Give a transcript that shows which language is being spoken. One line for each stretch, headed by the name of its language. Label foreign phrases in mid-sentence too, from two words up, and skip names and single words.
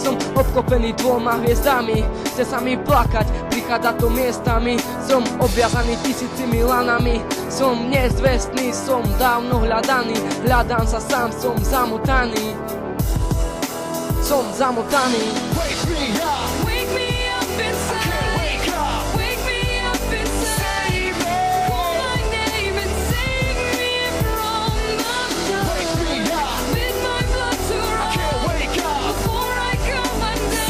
Slovak: Som obklopený dvoma hviezdami, chce sa mi plakať, prichádza to miestami. Som obviazaný tisícimi lanami, som nezvestný, som dávno hľadaný, hľadám sa sám, som zamotaný. Som zamotaný.
English: Wake me up. Wake me up inside. I can't wake up. Wake me up inside. Save me. Call my name and save me from the dark. Wake me up. Bid my blood to I run can't wake up. before I come undone.